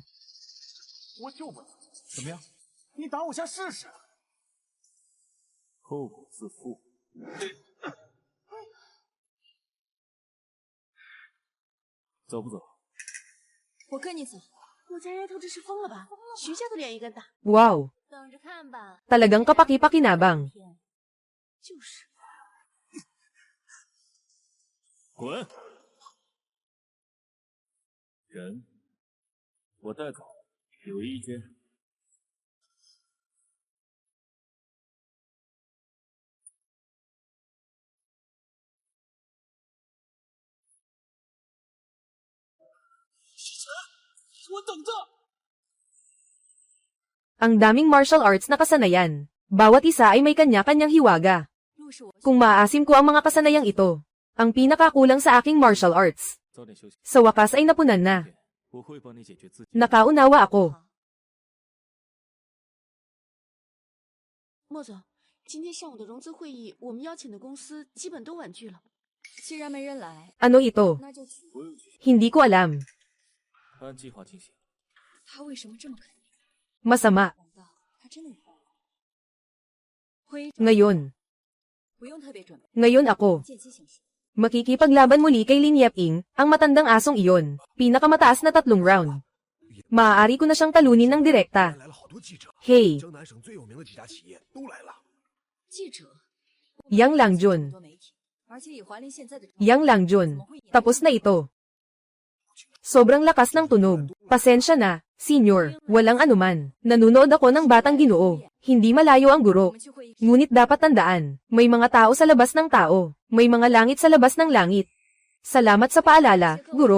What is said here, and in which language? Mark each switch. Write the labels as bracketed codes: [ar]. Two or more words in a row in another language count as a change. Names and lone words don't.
[zh] 我就不走，怎么样？你打我下试试？后果自负。走不走？我跟你走。我家丫头这是疯了吧？徐家的脸也敢打？ [en] Wow! [zh] 等着看吧。 [tl] Talagang kapaki-pakinabang. [zh] 就是。滚！人，我代稿，有意见？我等着。 [tl] Ang daming [en] martial arts [tl] na kasanayan. Bawat isa ay may kanya-kanyang hiwaga. Kung maaasim ko ang mga kasanayang ito, ang pinakakulang sa aking [en] martial arts. [tl] Sa wakas ay napunan na. Nakaunawa ako. [zh] 莫总，今天上午的融资会议，我们邀请的公司基本都婉拒了。既然没人来， [tl] Ano ito? [zh] 那就去。 [tl] Hindi ko alam. [zh] 按计划进行。他为什么这么肯定？ [tl] Masama. [zh] 他真的有？会议 [tl] Ngayon. [zh] 不用特别准备。 [tl] Ngayon ako. [zh] 见机行事。 [tl] Makikipaglaban muli kay Lin Yeping, ang matandang asong iyon. Pinakamataas na 3 round. Maaari ko na siyang talunin ng direkta. [en] Hey! [zh] 江南省最有名的几家企业都来了。记者。 [tl] Yang Langjun. [zh] 而且以华林现在的 [tl] Yang Langjun. Tapos na ito. Sobrang lakas ng tunog. Pasensya na, senior. Walang anuman. Nanunood ako ng Batang Ginoo. Hindi malayo ang guro. Ngunit dapat tandaan, may mga tao sa labas ng tao. May mga langit sa labas ng langit. Salamat sa paalala, guro.